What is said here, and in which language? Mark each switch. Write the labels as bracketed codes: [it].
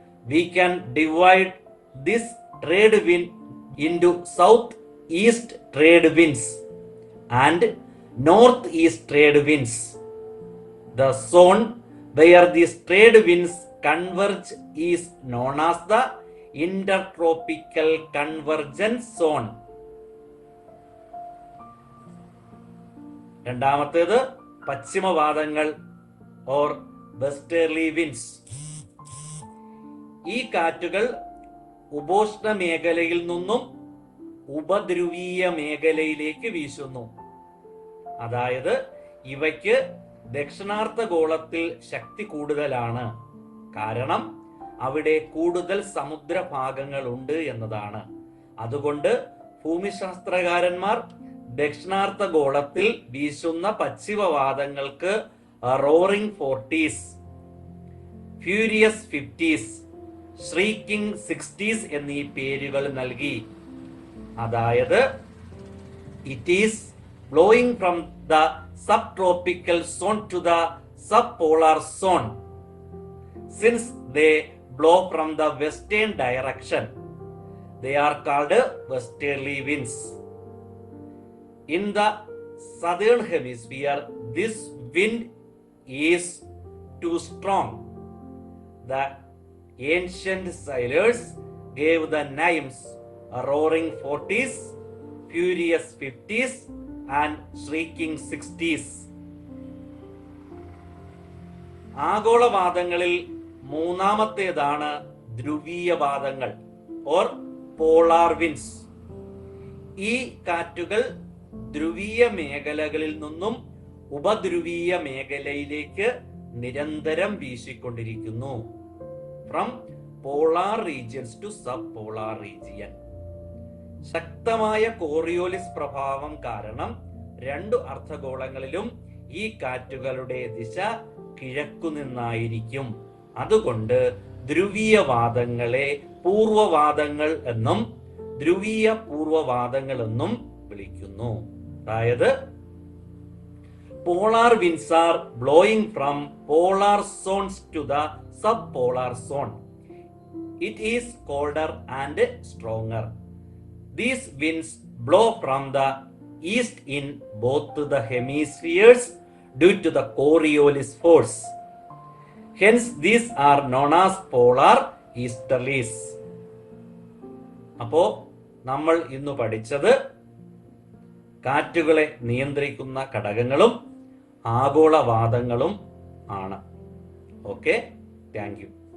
[en] We can divide this trade wind into southeast trade winds and northeast trade winds. The zone where these trade winds converge is known as the intertropical convergence zone. [ml] രണ്ടാമത്തേത് പശ്ചിമവാദങ്ങൾ [en] Or westerly winds. [ml] ഈ കാറ്റുകൾ ഉപോഷ്ണ മേഖലയിൽ നിന്നും ഉപധ്രുവീയ മേഖലയിലേക്ക് വീശുന്നു. അതായത് ഇവയ്ക്ക് ദക്ഷിണാർദ്ധഗോളത്തിൽ ശക്തി കൂടുതലാണ്. കാരണം അവിടെ കൂടുതൽ സമുദ്രഭാഗങ്ങൾ ഉണ്ട് എന്നതാണ്. അതുകൊണ്ട് ഭൂമിശാസ്ത്രകാരന്മാർ ദക്ഷിണാർദ്ധഗോളത്തിൽ വീശുന്ന പശ്ചിമവാദങ്ങൾക്ക് roaring 40s, furious 50s, shrieking 60s എന്നീ പേരുകൾ നൽകി. [en] അതായത് it is blowing from the sub tropical zone to the sub polar zone. Since they blow from the western direction, they are called westerly winds. In the southern hemisphere, this wind is too strong. The ancient sailors gave the names roaring 40s, furious 50s and shrieking 60s. [ml] ആഗോളവാദങ്ങളിൽ മൂന്നാമത്തേതാണ് ധ്രുവീയവാദങ്ങൾ [en] Or polar winds. [ml] ഈ കാറ്റുകൾ ധ്രുവീയ മേഖലകളിൽ നിന്നും ഉപധ്രുവീയ മേഖലയിലേക്ക് നിരന്തരം വീശിക്കൊണ്ടിരിക്കുന്നു. [en] From polar regions to sub polar region. [ml] ശക്തമായ Coriolis പ്രഭാവം കാരണം 2 അർദ്ധഗോളങ്ങളിലും ഈ കാറ്റുകളുടെ ദിശ കിഴക്കു നിന്നായിരിക്കും. അതുകൊണ്ട് ധ്രുവീയവാദങ്ങളെ പൂർവവാദങ്ങൾ എന്നും ധ്രുവീയ പൂർവവാദങ്ങൾ എന്നും വിളിക്കുന്നു. [en] അതായത് polar winds are blowing from polar zones to the subpolar zone. It is colder and stronger. These winds blow from the east in both the hemispheres due to the Coriolis force. Hence, these are known as polar easterlies. [ml] അപ്പോൾ നമ്മൾ ഇന്ന് പഠിച്ചത് കാറ്റുകളെ നിയന്ത്രിക്കുന്ന ഘടകങ്ങളും ആഗോളവാദങ്ങളും ആണ്. [en] Okay, thank you.